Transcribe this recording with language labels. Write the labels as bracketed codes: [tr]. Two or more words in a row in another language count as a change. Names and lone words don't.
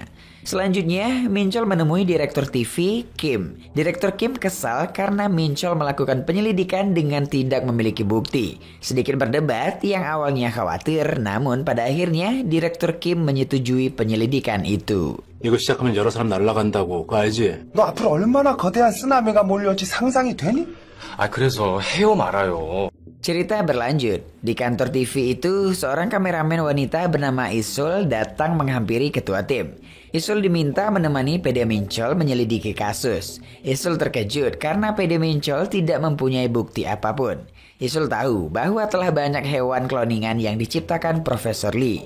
[id] Selanjutnya, Min Chol menemui Direktur TV, Kim. Direktur Kim kesal karena Min Chol melakukan penyelidikan dengan tidak memiliki bukti. Sedikit berdebat yang awalnya khawatir, namun pada akhirnya Direktur Kim menyetujui penyelidikan itu. [ko] 이거 시작하면 여러 사람 날아간다고, 그거 알지? 너 앞으로 얼마나 거대한 쓰나미가 몰려올지 상상이 되니? 그래서 해요 말아요. [id] Cerita berlanjut. Di kantor TV itu, seorang kameramen wanita bernama Isul datang menghampiri ketua tim. Isul diminta menemani PD Mincol menyelidiki kasus. Isul terkejut karena PD Mincol tidak mempunyai bukti apapun. Isul tahu bahwa telah banyak hewan kloningan yang diciptakan Profesor Lee.